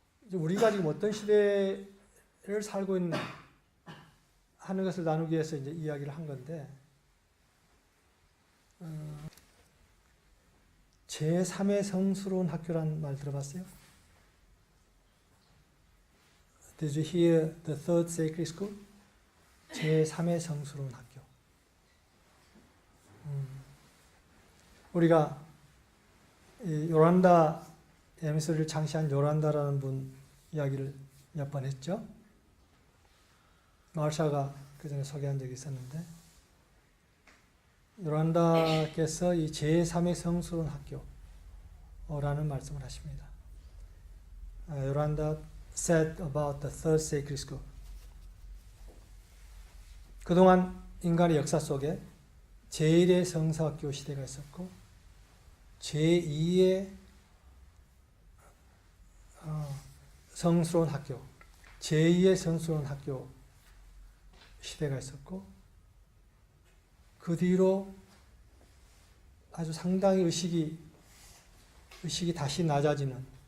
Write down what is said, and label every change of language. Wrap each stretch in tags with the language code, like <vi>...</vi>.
<ko>우리가 지금 어떤 시대를 살고 있나 하는 것을 나누기 위해서 이제 이야기를 한 건데, 제3의 성스러운 학교라는 말 들어봤어요?</ko> <en>Did you hear the third sacred school?</en> <ko>제3의 성스러운 학교. 우리가 이 요란다 에미소를 창시한 요란다라는 분 이야기를 몇 번 했죠. 마르샤가 그 전에 소개한 적이 있었는데, 요란다께서 이 제3의 성스러운 학교라는 말씀을 하십니다.</ko> <en>요란다 said about the third sacred school.</en> <ko>그동안 인간의 역사 속에 제1의 성서학교 시대가 있었고 제2의 성스러운 학교, 제2의 성스러운 학교 시대가 있었고 그 뒤로 아주 상당히 의식이 다시 낮아지는</ko>